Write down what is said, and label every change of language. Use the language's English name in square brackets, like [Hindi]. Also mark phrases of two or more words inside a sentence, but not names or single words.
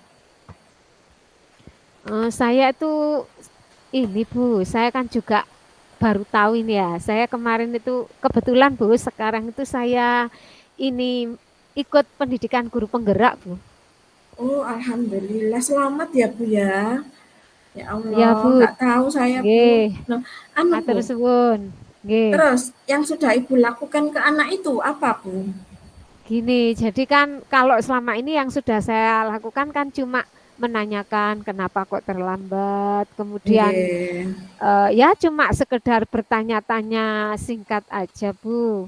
[Indonesian] Saya itu ini, Bu, saya kan juga baru tahu ini ya. Saya kemarin itu kebetulan, Bu, sekarang itu saya ini ikut pendidikan guru penggerak, Bu. Oh, alhamdulillah. Selamat ya, Bu ya. Ya Ya, Allah, Bu. nggak tahu saya, Nggih. Bu. Nah, anu, Matur Bu. [Javanese] suwun. Nggih. [Indonesian] Terus, yang sudah Ibu lakukan ke anak itu apa, Bu? Gini, jadi kan kalau selama ini yang sudah saya lakukan kan cuma menanyakan kenapa kok terlambat, kemudian Nggih. ya cuma sekedar bertanya-tanya singkat aja, Bu.